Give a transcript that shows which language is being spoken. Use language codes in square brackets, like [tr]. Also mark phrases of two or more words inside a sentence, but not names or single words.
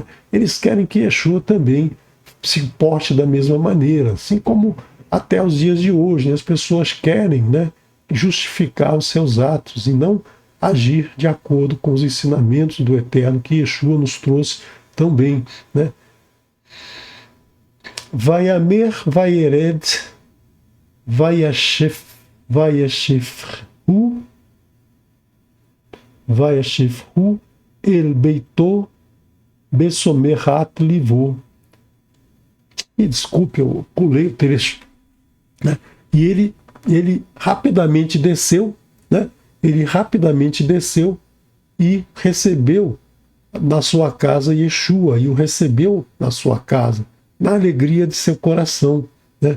[pt] Eles querem que Yeshua também se porte da mesma maneira, assim como até os dias de hoje, né? As pessoas querem, né, justificar os seus atos e não agir de acordo com os ensinamentos do Eterno que Yeshua nos trouxe também, né? [he] וימהר, וירד, ויקבלהו אל ביתו בשמחת לבו. [pt] E desculpe, eu pulei o trecho, né? E ele rapidamente desceu, né? Ele rapidamente desceu e recebeu na sua casa Yeshua, e o recebeu na sua casa, na alegria de seu coração, né?